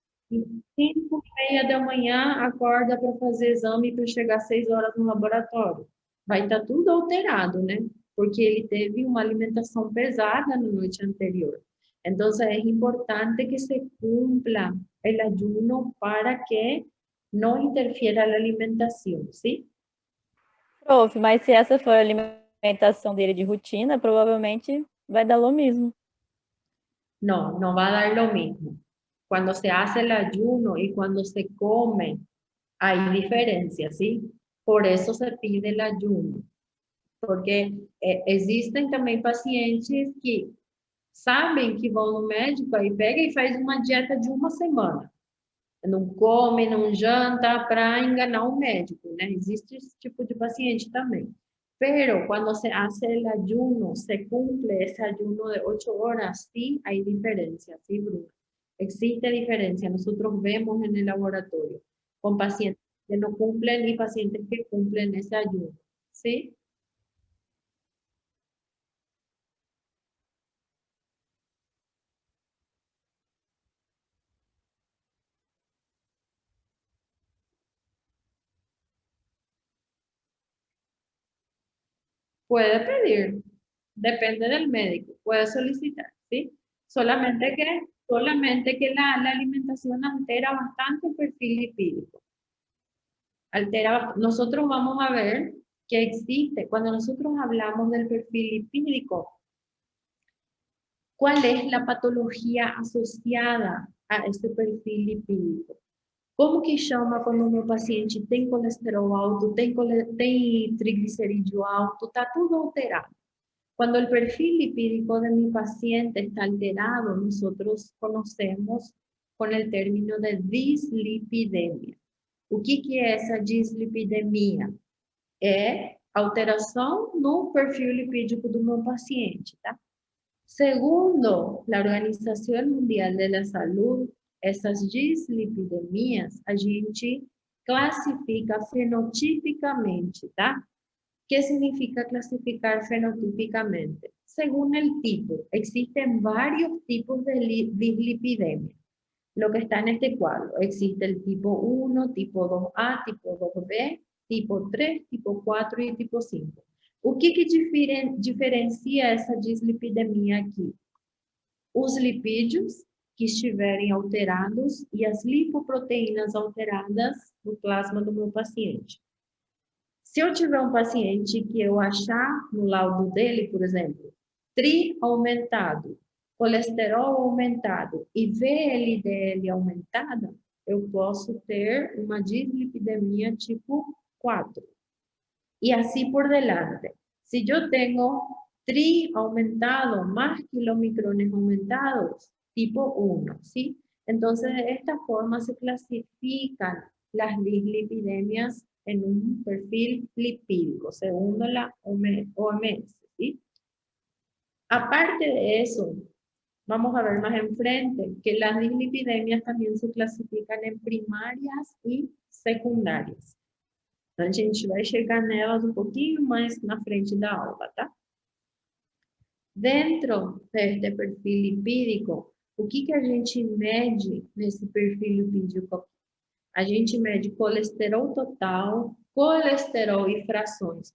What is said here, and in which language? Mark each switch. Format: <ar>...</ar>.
<pt>E 5:30 da manhã acorda para fazer exame para chegar às 6 horas no laboratório. Vai estar tudo alterado, né? Porque ele teve uma alimentação pesada na noite anterior.</pt> <es>Entonces es importante que se cumpla el ayuno para que no interfiera la alimentación, ¿sí?</es> <pt>Prof, mas se essa for a alimentação dele de rotina, provavelmente vai dar</pt> <es>lo mismo. No, no va a dar lo mismo. Cuando se hace el ayuno y cuando se come, hay diferencias, ¿sí? Por eso se pide el ayuno.</es> <pt>Porque existem também pacientes que sabem que vão no médico, aí pega e faz uma dieta de uma semana. Não come, não janta para enganar o médico, né? Existe esse tipo de paciente também.</pt> <es>Pero cuando se hace el ayuno, se cumple ese ayuno de 8 horas, sí hay diferencia, ¿sí, Bruno? Existe diferencia. Nosotros vemos en el laboratorio con pacientes que no cumplen y pacientes que cumplen ese ayuno, ¿sí? Puede pedir, depende del médico, puede solicitar, ¿sí? Solamente que la alimentación altera bastante el perfil lipídico. Nosotros vamos a ver que existe, cuando nosotros hablamos del perfil lipídico, ¿cuál es la patología asociada a este perfil lipídico?</es> <pt>Como que chama quando o meu paciente tem colesterol alto, tem triglicerídeo alto, está tudo alterado?</pt> <es>Cuando el perfil lipídico de mi paciente está alterado, nosotros conocemos con el término de dislipidemia.</es> <pt>O que é essa dislipidemia? É alteração no perfil lipídico do meu paciente, tá? Segundo a Organização Mundial da Saúde, essas dislipidemias a gente classifica fenotipicamente, tá?</pt> <es>¿Qué significa clasificar fenotípicamente? Según el tipo, existen varios tipos de dislipidemia. Lo que está en este cuadro, existe el tipo 1, tipo 2A, tipo 2B, tipo 3, tipo 4 e tipo 5.</es> <pt>O que diferencia essa dislipidemia aqui? Os lipídios que estiverem alterados e as lipoproteínas alteradas no plasma do meu paciente. Se eu tiver um paciente que eu achar no laudo dele, por exemplo, tri aumentado, colesterol aumentado e VLDL aumentada, eu posso ter uma dislipidemia tipo 4.</pt> <es>Y así por delante. Si yo tengo tri aumentado más kilomicrones aumentados, tipo 1, ¿sí? Entonces, de esta forma se clasifican las dislipidemias en un perfil lipídico, según la OMS, ¿sí? Aparte de eso, vamos a ver más enfrente que las dislipidemias también se clasifican en primarias y secundarias.</es> <pt>A gente vai chegar nelas um pouquinho mais na frente da aula, tá? Dentro deste perfil lipídico, o que a gente mede nesse perfil lipídico? A gente mede colesterol total, colesterol e frações.</pt>